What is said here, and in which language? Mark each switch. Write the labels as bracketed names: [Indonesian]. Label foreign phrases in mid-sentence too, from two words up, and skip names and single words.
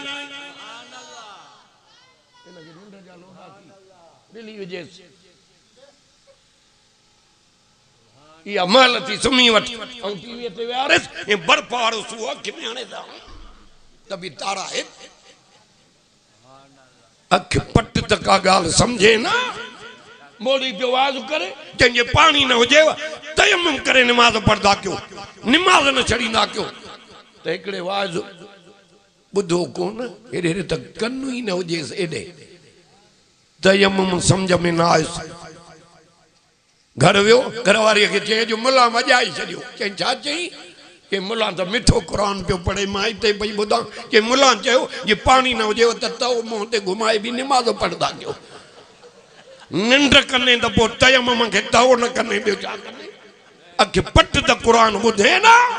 [Sindhi] या महल थी सुम्ही वठ ऐं टीवीअ ते विहारिस ऐं बर्फ़ वारो सूहो अखि में हणे त बि तारा अख पट तक का गाल समझे ना मोली जो आवाज करे जंहिंजे पानी न हुजे तयम्मुम करे निमाज पढ़दा क्यों निमाज न छड़ींदा क्यों त हिकिड़े आवाज ॿुधो कोन हेॾे हेॾे त कनु ई न हुजेसि एॾे तयम्मुम सम्झ में न आयुसि घर वियो घरवारीअ खे चई जो मुला मॼाए छॾियो चई छा चई के मुला त मिठो क़ुरान पियो पढ़े मां हिते पई ॿुधां के मुला चयो जे पानी न हुजेव त तओ मुंहं ते घुमाए बि निमाज़ पढ़ंदा कयो निंड कने त पोइ तयम्मुम खे तओ न कने ॿियो छा कने अख पट त क़ुरान ॿुधे न